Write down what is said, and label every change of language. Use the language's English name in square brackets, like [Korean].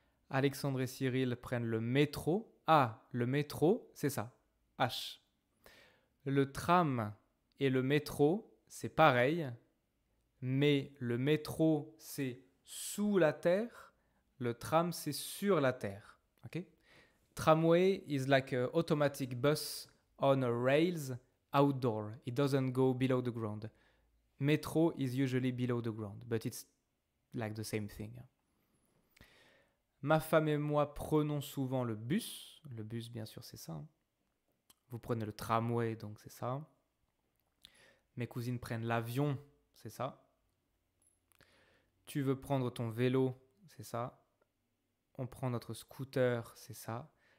[French] Alexandre et Cyril prennent le métro. Ah, le métro, c'est ça, H. Le tram et le métro, c'est pareil, mais le métro, c'est sous la terre, le tram, c'est sur la terre. [English] Okay? Tramway is like an automatic bus on a rails outdoor. It doesn't go below the ground. Metro is usually below the ground, but it's like the same thing. [French] Ma femme et moi prenons souvent le bus. Le bus, bien sûr, c'est ça. Vous prenez le tramway, donc c'est ça. Mes cousines prennent l'avion, c'est ça. Tu veux prendre ton vélo, c'est ça. On prend notre scooter, c'est ça.